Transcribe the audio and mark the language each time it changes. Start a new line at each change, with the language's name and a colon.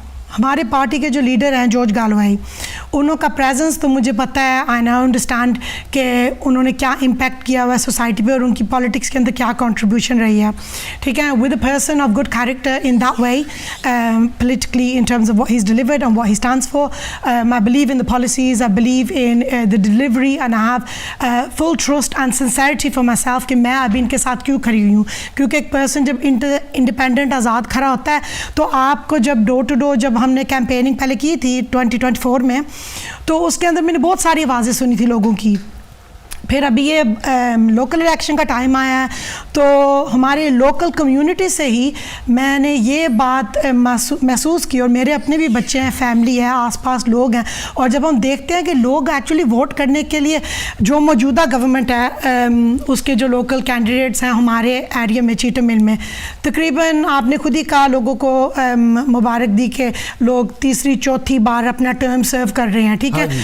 Hindi: हमारे पार्टी के जो लीडर हैं जॉर्ज गैलोवे, उनका प्रेजेंस तो मुझे पता है,
English: I now understand
Hindi: कि उन्होंने क्या इम्पैक्ट किया हुआ है सोसाइटी पे और उनकी पॉलिटिक्स के अंदर क्या कंट्रीब्यूशन रही है, ठीक है.
English: with a person of good character in that way politically in terms of what he's delivered and what he stands for, I believe in the policies, I believe in the delivery, and I have full trust and sincerity for myself
Hindi: कि मैं अभी इनके साथ क्यों खड़ी हुई हूँ. क्योंकि एक पर्सन जब इंडिपेंडेंट आज़ाद खड़ा होता है तो आपको जब डोर टू डोर, जब हमने कैंपेनिंग पहले की थी 2024 में, तो उसके अंदर मैंने बहुत सारी आवाज़ें सुनी थी लोगों की. फिर अभी ये लोकल इलेक्शन का टाइम आया है तो हमारे लोकल कम्युनिटी से ही मैंने ये बात महसूस की, और मेरे अपने भी बच्चे हैं, फैमिली है, आसपास लोग हैं, और जब हम देखते हैं कि लोग एक्चुअली वोट करने के लिए जो मौजूदा गवर्नमेंट है उसके जो लोकल कैंडिडेट्स हैं हमारे एरिया में चीटम मिल में, तकरीबन आपने खुद ही कहा, लोगों को मुबारक दी कि लोग तीसरी चौथी बार अपना टर्म सर्व कर रहे हैं, ठीक है.